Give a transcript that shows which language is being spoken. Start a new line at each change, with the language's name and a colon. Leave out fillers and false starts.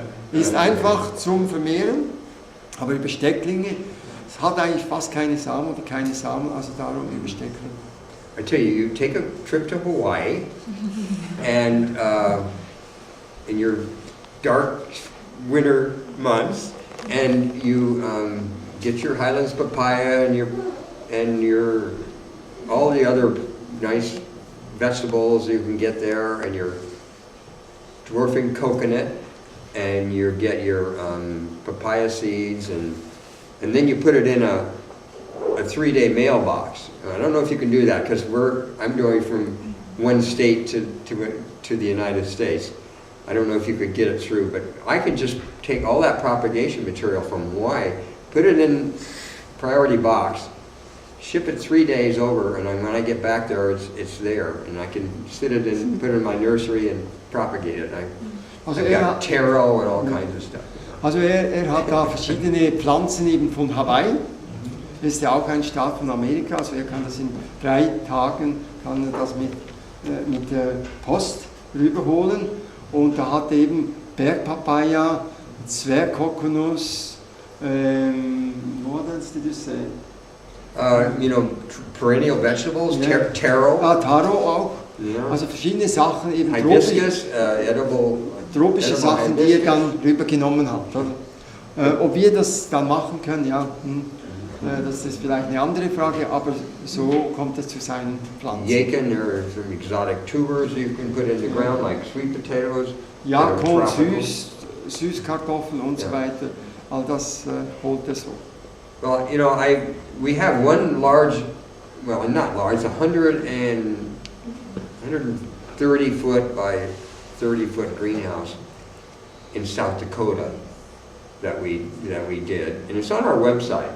German: Ist einfach zum Vermehren, aber über Stecklinge, es hat eigentlich fast keine Samen oder keine Samen, also darum über Steckling.
English: I tell you, you take a trip to Hawaii, and in your dark winter months, and you get your Highlands papaya and your all the other nice vegetables you can get there, and your dwarfing coconut, and you get your papaya seeds, and then you put it in a 3-day mailbox. I don't know if you can do that because I'm going from one state to the United States. I don't know if you could get it through, but I could just take all that propagation material from Hawaii, put it in priority box, ship it 3 days over, and when I get back there, it's there, and I can sit it in, put it in my nursery and propagate it. I've got taro and all kinds of stuff.
German: Also er hat da verschiedene Pflanzen eben von Hawaii. Das ist ja auch ein Staat von Amerika, also er kann das in 3 Tagen, kann er das mit der Post rüberholen. Und da hat eben Bergpapaya, Zwergkokosnuss,
English: what else did you say? You know, perennial vegetables, taro.
German: Taro auch.
English: Yeah.
German: Also verschiedene Sachen, eben
English: hibiscus,
German: tropische Sachen, die er dann rübergenommen hat. Oder? Ob wir das dann machen können, ja, das ist vielleicht eine andere Frage, aber so kommt es zu seinen Pflanzen.
English: Yakin, there are some exotic tubers you can put in the ground, like sweet potatoes.
German: Jakon, Süßkartoffeln und so weiter, all das holt er so.
English: Well, you know, we have one large, well, not large, 130 foot by 30 foot greenhouse in South Dakota that we did, and it's on our website.